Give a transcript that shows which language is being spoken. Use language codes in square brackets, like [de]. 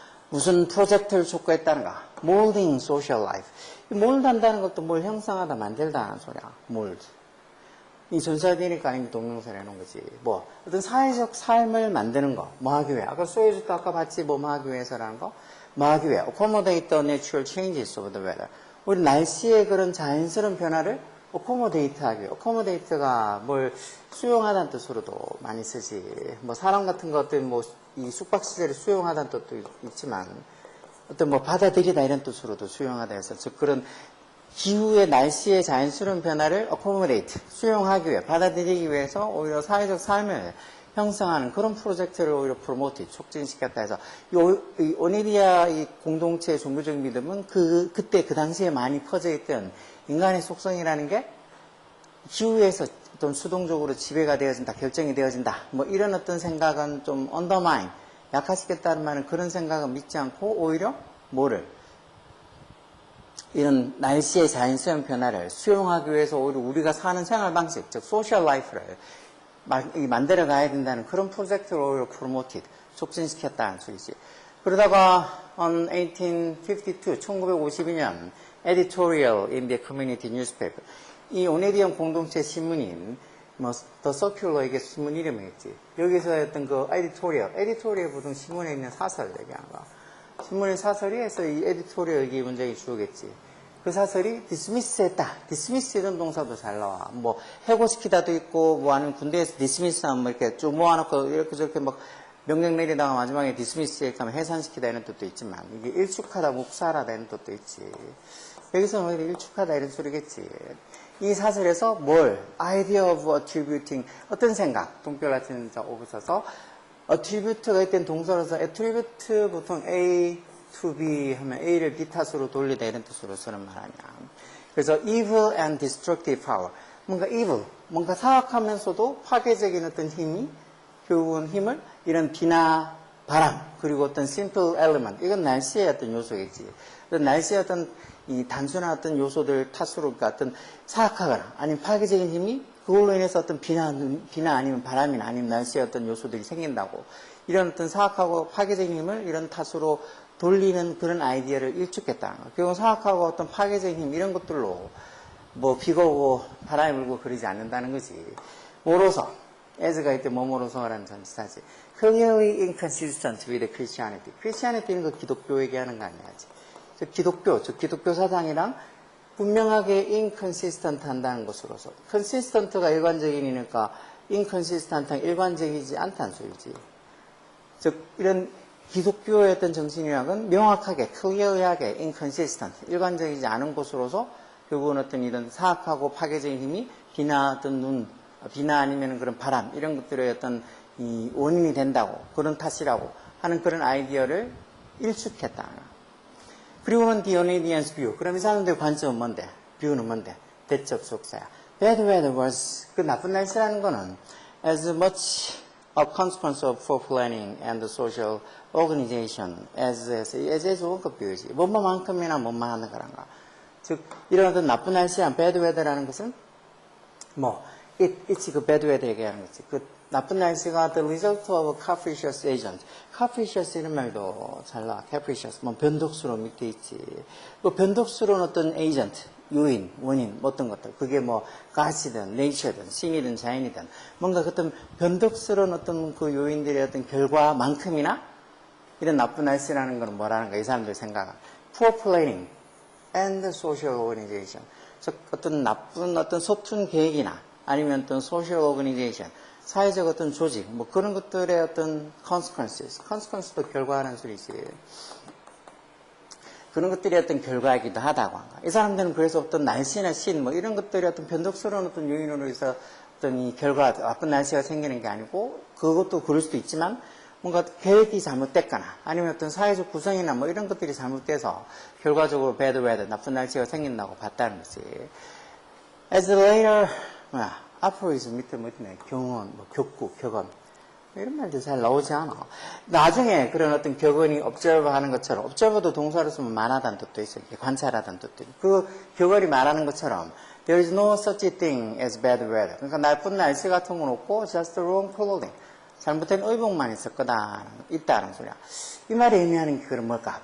[ko] 무슨 프로젝트를 촉구했다는가? [en] molding social life. [ko] mold 한다는 것도 뭘 형성하다, 만들다 하는 소리야. [en] mold. [ko] 이 전사되니까 아닌 동명사를 해놓은 거지. 뭐, 어떤 사회적 삶을 만드는 거. 뭐 하기 위해. 아까 소유주도 아까 봤지, 뭐 하기 위해서라는 거. 뭐 하기 위해. [en] accommodate the natural changes of the weather. [ko] 우리 날씨의 그런 자연스러운 변화를 accommodate 하기 위해. accommodate가 뭘 수용하다는 뜻으로도 많이 쓰지. 뭐 사람 같은 것들 뭐 이 숙박시설을 수용하다는 뜻도 있지만 어떤 뭐 받아들이다 이런 뜻으로도 수용하다 해서 즉 그런 기후의 날씨의 자연스러운 변화를 accommodate, 수용하기 위해, 받아들이기 위해서 오히려 사회적 삶을 형성하는 그런 프로젝트를 오히려 promote, 촉진시켰다 해서 이 오네디아 이 공동체의 종교적인 믿음은 그때 그 당시에 많이 퍼져있던 인간의 속성이라는 게 기후에서 어떤 수동적으로 지배가 되어진다, 결정이 되어진다, 뭐 이런 어떤 생각은 좀 undermine, 약화시켰다는 말은 그런 생각은 믿지 않고 오히려 뭐를? 이런 날씨의 자연스러운 변화를 수용하기 위해서 오히려 우리가 사는 생활 방식, 즉 소셜 라이프를 만들어 가야 된다는 그런 프로젝트를 오히려 promoted, 촉진시켰다는 소리지. 그러다가 [en] on 1852, 1952년 editorial in the community newspaper. [ko] 이 오네디안 공동체 신문인 뭐 The Circular 이게 신문 이름이겠지. 여기서 했던 그 editorial 보통 신문에 있는 사설 얘기하는 거야. 신문의 사설이 해서 이 에디토리얼 이 문장이 주어겠지. 그 사설이 dismiss 했다. dismiss 이런 동사도 잘 나와. 뭐 해고시키다도 있고 뭐 아니면 군대에서 dismiss 하면 뭐 이렇게 좀 모아놓고 이렇게 저렇게 막 명령 내리다가 마지막에 dismiss 이렇게 하면 해산시키다 이런 뜻도 있지만 이게 일축하다, 묵살하다 이런 뜻도 있지. 여기서는 오히려 일축하다 이런 소리겠지. 이 사설에서 뭘? [en] idea of attributing [ko] 어떤 생각, 동별 같은 자 오셔서 attribute가 있던 동사로서 attribute 보통 A to B 하면 A를 B 탓으로 돌리다 이런 뜻으로 쓰는 말 아니야. 그래서 [en] evil and destructive power. [ko] 뭔가 evil, 뭔가 사악하면서도 파괴적인 어떤 힘이, 결국은 힘을 이런 비나 바람, 그리고 어떤 [en] simple element. [ko] 이건 날씨의 어떤 요소겠지. 날씨의 어떤 이 단순한 어떤 요소들 탓으로 그러니까 어떤 사악하거나 아니면 파괴적인 힘이 그걸로 인해서 어떤 비나 아니면 바람이나 아니면 날씨의 어떤 요소들이 생긴다고. 이런 어떤 사악하고 파괴적인 힘을 이런 탓으로 돌리는 그런 아이디어를 일축했다는 거예요. 결국 사악하고 어떤 파괴적인 힘 이런 것들로 뭐 비가 오고 바람이 불고 그러지 않는다는 거지. 뭐로서 as가 이때 뭐뭐로서라는 전치사지. [en] clearly inconsistent with Christianity. [ko] Christianity는 그 기독교 얘기하는 거 아니야. 즉 기독교 사상이랑 분명하게 inconsistent 한다는 것으로서 consistent가 일관적이니까 inconsistent한 일관적이지 않다는 소리지. 즉 이런 기독교의 어떤 정신이랑은 명확하게 clear하게 inconsistent 일관적이지 않은 것으로서 결국은 어떤 이런 사악하고 파괴적인 힘이 비나 아니면 그런 바람 이런 것들의 어떤 이 원인이 된다고 그런 탓이라고 하는 그런 아이디어를 일축했다. 그리고는 [en] Dionysius view. [ko] 그럼 이 사람들의 관점은 뭔데? 뷰는 뭔데? 대적 속사야. [en] Bad weather was [ko] 그 나쁜 날씨라는 거는 [en] as much a consequence of poor planning and social organization as [ko] 좋은 것 비유지. 뭐만큼이나 뭐만 하는 거란가. 즉 이런 어떤 나쁜 날씨란 bad weather라는 것은 it's 그 bad weather 얘기하는 거지. 그 나쁜 날씨가 [en] the result of a capricious agent. [ko] capricious 이런 말도 잘 나와. capricious. 변덕스러운 밑에 있지. 그 변덕스러운 어떤 agent, 요인, 원인, 어떤 것들. 그게 가시든, nature든, 신이든, 자연이든. 뭔가 어떤 변덕스러운 어떤 그 요인들의 어떤 결과만큼이나 이런 나쁜 날씨라는 건 뭐라는 거야. 이 사람들 생각은. [en] poor planning and social organization. [ko] 즉, 어떤 나쁜 어떤 서툰 계획이나 아니면 어떤 social organization. 사회적 어떤 조직, 그런 것들의 어떤 consequence도 결과라는 소리지. 그런 것들이 어떤 결과이기도 하다고 한 거야. 이 사람들은 그래서 어떤 날씨나 신, 이런 것들이 어떤 변덕스러운 어떤 요인으로 해서 어떤 이 결과, 나쁜 날씨가 생기는 게 아니고, 그것도 그럴 수도 있지만, 뭔가 계획이 잘못됐거나, 아니면 어떤 사회적 구성이나 이런 것들이 잘못돼서, 결과적으로 bad weather, 나쁜 날씨가 생긴다고 봤다는 거지. [en] As later, [ko] 아포리즘 밑에 있네. 경험, 격구, 격언. 이런 말들 잘 나오지 않아. 나중에 그런 어떤 격언이 observe 하는 것처럼, observe도 동사로 쓰면 말하다는 뜻도 있어요. 관찰하다는 뜻도 있고. 그 격언이 말하는 것처럼, [en] there is no such a thing as bad weather. [ko] 그러니까 나쁜 날씨 같은 건 없고, [en] just the wrong clothing. [ko] 잘못된 의복만 있다는 소리야. 이 말이 의미하는 게 그런 뭘까?